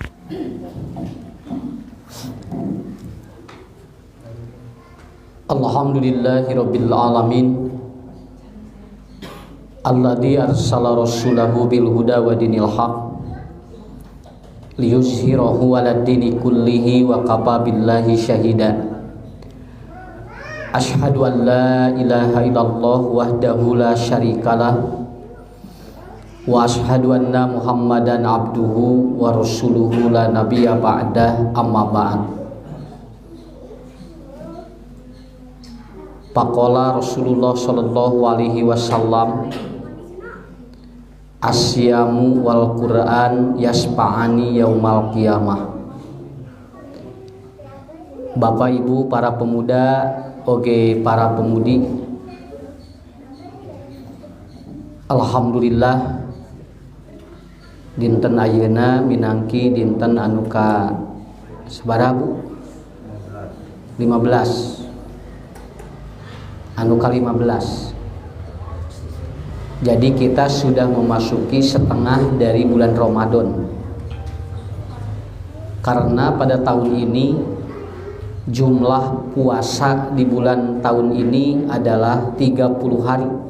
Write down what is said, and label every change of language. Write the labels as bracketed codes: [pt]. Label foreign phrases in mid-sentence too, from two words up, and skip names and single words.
[ar] الحمد لله رب العالمين. الذي أرسل رسوله بالهدى ودين الحق ليظهره على الدين كله وكفى بالله شهيدا. أشهد أن لا إله إلا الله وحده لا شريك له وأشهد أن محمدا عبده ورسوله لا نبي بعده أما بعد. فقال رسول الله صلى الله عليه وسلم, الصيام والقرآن يشفعان يوم القيامة. [id] Bapak Ibu, para pemuda, oke para pemudi, [su] alhamdulillah dinten ayeuna minangki dinten anu ka sabaraha Bu? 15. Anu ka 15. [id] Jadi kita sudah memasuki setengah dari bulan Ramadan. Karena pada tahun ini jumlah puasa di bulan tahun ini adalah 30 hari.